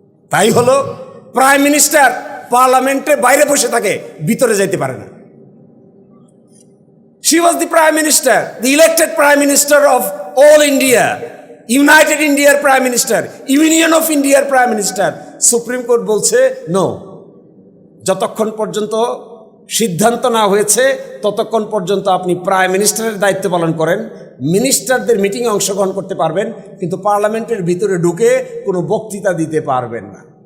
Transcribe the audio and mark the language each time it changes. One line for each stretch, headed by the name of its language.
Bangla: তাই হলো prime minister পার্লামেন্টের বাইরে বসে থাকে, ভিতরে যেতে পারে না।
English: She was the prime minister, the elected prime minister of all India, United India prime minister, Union of India prime minister.
Bangla: Supreme court বলছে নো, যতক্ষণ পর্যন্ত সিদ্ধান্ত না হয়েছে ততক্ষণ পর্যন্ত আপনি প্রাইম মিনিস্টারের দায়িত্ব পালন করেন, মিনিস্টারদের মিটিংয়ে অংশগ্রহণ করতে পারবেন, কিন্তু পার্লামেন্টের ভিতরে ঢুকে কোনো বক্তৃতা দিতে পারবেন না।